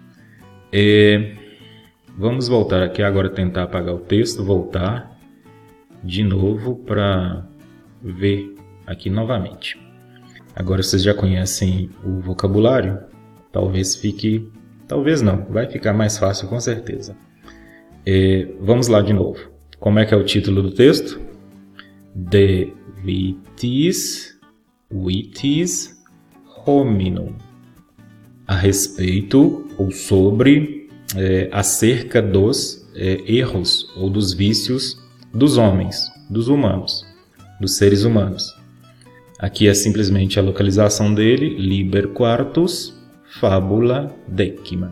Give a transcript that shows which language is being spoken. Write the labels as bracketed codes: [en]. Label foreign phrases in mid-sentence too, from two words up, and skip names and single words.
[pt] Vamos voltar aqui agora, tentar apagar o texto, voltar de novo para ver aqui novamente. Agora vocês já conhecem o vocabulário? Talvez fique... Talvez não, vai ficar mais fácil com certeza. Vamos lá de novo. Como é que é o título do texto? [la] De vitis hominum. [pt] A respeito ou sobre, acerca dos erros ou dos vícios dos homens, dos humanos, dos seres humanos. Aqui é simplesmente a localização dele, [la] Liber Quartus Fabula Decima.